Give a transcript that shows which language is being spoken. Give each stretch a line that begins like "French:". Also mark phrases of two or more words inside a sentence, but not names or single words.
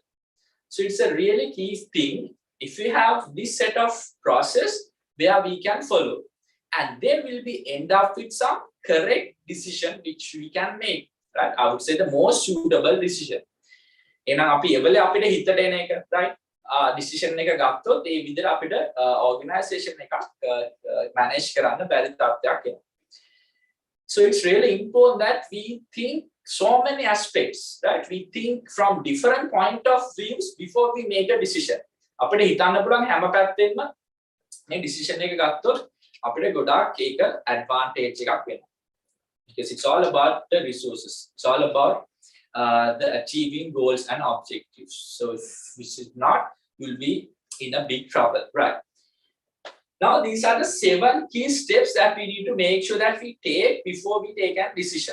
English: So it's a really key thing. If we have this set of process where we can follow, and then we'll be end up with some correct decision which we can make, right? I would say the most suitable decision.
Sinhala: Right? Decision එක ගත්තොත් ඒ විදිහට අපිට organization එකක් manage කරන්න බැරි තත්ත්වයක් එනවා.
English: So it's really important that we think so many aspects, right? We think from different point of views before we make a decision.
Sinhala: අපිට හිතන්න පුළුවන් හැම පැත්තෙන්ම මේ decision එක ගත්තොත් අපිට ගොඩාක් ඒක advantage එකක් වෙනවා.
English: Because it's all about the resources. It's all about the achieving goals and objectives. So if this is not, you'll be in a big trouble, right? Now, these are the 7 key steps that we need to make sure that we take before we take a decision.